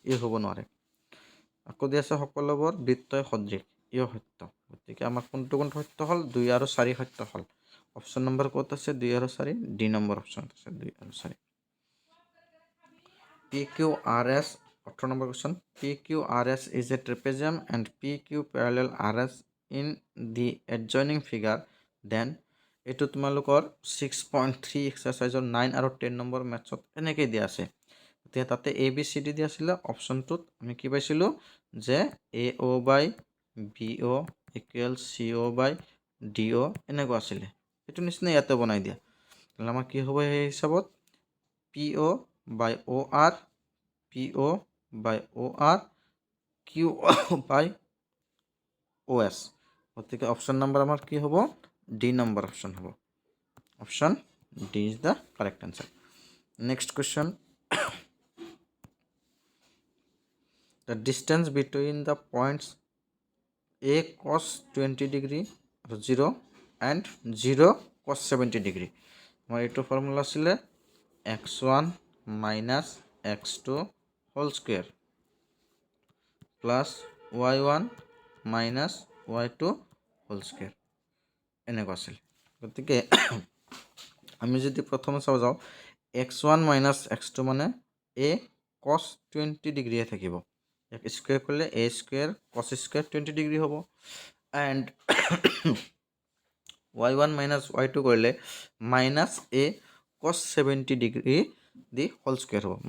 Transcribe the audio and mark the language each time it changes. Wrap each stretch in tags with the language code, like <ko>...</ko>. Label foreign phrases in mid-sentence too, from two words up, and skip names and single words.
<as>ই হ'ব নোৱাৰে। আকৌ দিয়া আছে সকলোবোৰ বৃত্তই সদৃশ, ইও সত্য। গতিকে আমাৰ কোনটো সত্য হ'ল? 2 আৰু 4 সত্য হ'ল।</as> <en>option number</en> <as>ক'ত আছে? 2 আৰু 4, ডি নম্বৰ অপশ্যনত আছে 2 আৰু 4। PQRS 18</as> <en>number question. PQRS is a trapezium and PQ parallel RS in the adjoining figure, then</en> <as>এইটো তোমালোকৰ 6.3 এক্সাৰচাইজৰ 9 আৰু 10 নম্বৰ মেথছত এনেকৈ দিয়া আছে। এতিয়া তাতে ABCD দিয়া আছিলে, অপশ্যনটোত আমি কি পাইছিলোঁ যে</as> <en>AO by BO equal CO by DO</en> <as>এনেকুৱা আছিলে। সেইটো নিচিনা ইয়াতে বনাই দিয়া। তাহলে আমাৰ কি হ'ব সেই হিচাপত?</as> <en>PO by OR, PO by OR, QO by OS.</en> <as>গতিকে</as> <en>option number</en> <as>আমাৰ কি হ'ব? ডি নম্বৰ অপশ্যন হ'ব।</as> <en>option D is the correct answer. next question. The distance between the points A cos 20 degree 0 and 0 cos 70 degree.</en> <as>আমাৰ এইটো ফৰ্মুলা আছিলে</as> <en>x1 minus x2 whole square plus y1 minus y2 whole square</en> <as>এনেকুৱা আছিল। গতিকে আমি যদি প্ৰথমে চাব যাওঁ,</as> <en>x1 minus x2</en> <as>মানে</as> <en>a cos 20</en> <as>ডিগ্ৰীয়ে থাকিব। এক স্কুৱেৰ কৰিলে</as> <en>a square cos square 20 degree</en> <as>হ'ব। এণ্ড</as> <en>y1 minus y2</en> <as>কৰিলে</as> <en>minus a cos 70 degree</en> <as>দি</as> <en>whole square</en> <as>হ'ব।</as>